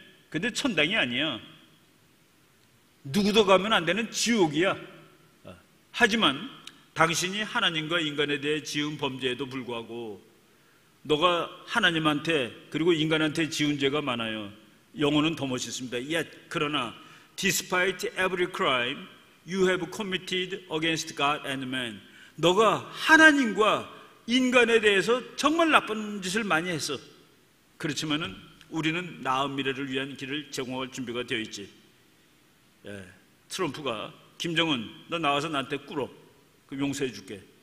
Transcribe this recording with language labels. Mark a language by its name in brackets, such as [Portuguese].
[Korean] 근데 천당이 아니야. 누구도 가면 안 되는 지옥이야. 하지만 당신이 하나님과 인간에 대해 지은 범죄에도 불구하고 너가 하나님한테 그리고 인간한테 지은 죄가 많아요. 영어는 더 멋있습니다. [English] Yet, [Korean] 그러나 [English] despite every crime you have committed against God and man. [Korean] 너가 하나님과 인간에 대해서 정말 나쁜 짓을 많이 했어. 그렇지만은 우리는 나은 미래를 위한 길을 제공할 준비가 되어 있지. 트럼프가 김정은 너 나와서 나한테 꿇어. 그럼 용서해 줄게.